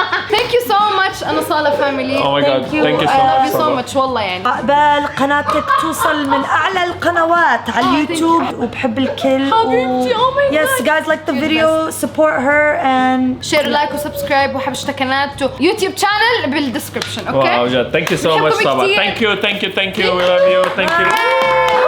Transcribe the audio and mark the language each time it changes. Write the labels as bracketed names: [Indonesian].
[English] thank you so much [Arabic] انا صالة [English] Family. Oh my god thank you so I love you much. so much [Arabic] والله يعني. عقبال قناتك توصل من اعلى القنوات على اليوتيوب وبحب الكل. حبيبتي [English] oh my god. Yes guys like the video support her and share like وسبسكرايب [Arabic] وحبشتة قناة يوتيوب شانل بالدسكربشن. اوكي [English] wow [Arabic] جد [English] thank you so much. [Arabic] بحبكم طبعا كتير. [English] thank you we love you thank you.